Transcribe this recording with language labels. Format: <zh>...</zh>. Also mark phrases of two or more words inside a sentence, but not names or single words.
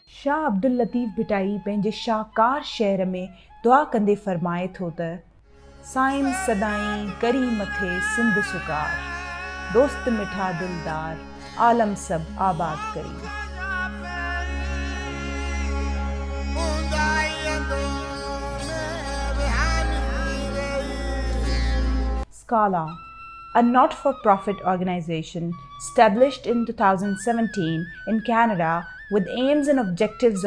<sd>शाह अब्दुल लतीफ़ भिटाई पंहिंजे शाहकार शहर में दुआ कंदे फरमाए थो त साइम सदाईं करी मथे सिंध सुकार, दोस्त मिठा दिलदार आलम सब आबाद करी।</sd> <en>Scala, a not-for-profit organization established in 2017 in Canada with aims and objectives</en>